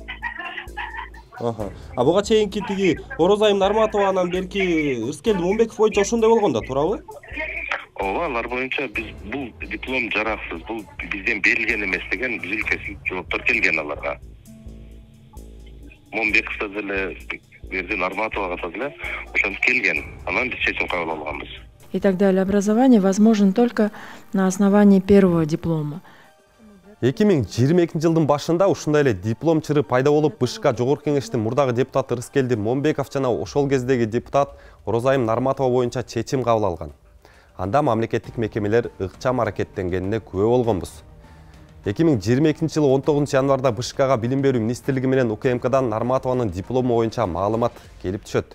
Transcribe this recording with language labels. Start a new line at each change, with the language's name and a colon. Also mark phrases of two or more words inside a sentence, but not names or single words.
Kyrgyz: А буга чейинки тиги Орозайым Нарматова анан берки Рыскелди Момбеков боюнча ошондой болгон да, туурабы? Ооба, алар боюнча биз бул диплом жараксыз, бул бизден берилген эмес деген үзүл кесил жооптор келген аларга. Момбековго деле, берди Нарматовага деле ошентип келген. Анан биз чечим кабыл алганбыз.
Russian: И так далее. Образование возможно только на основании первого диплома.
Kyrgyz: 2022 жылдын башында ушундай эле дипломчыры пайда болуп, БШК Жогорку Кеңештин мурдагы депутаты Рыскелди Момбеков жана ошол кездеги депутат Орозайым Нарматова боюнча чечим кабыл алган. Анда мамлекеттик мекемелер ыкчам аракеттенгенине күбө болгонбуз. 2022 жылы 19 январда БШКга билим берүү министрлиги менен УКМКдан Нарматованын диплому боюнча маалымат келип түшөт.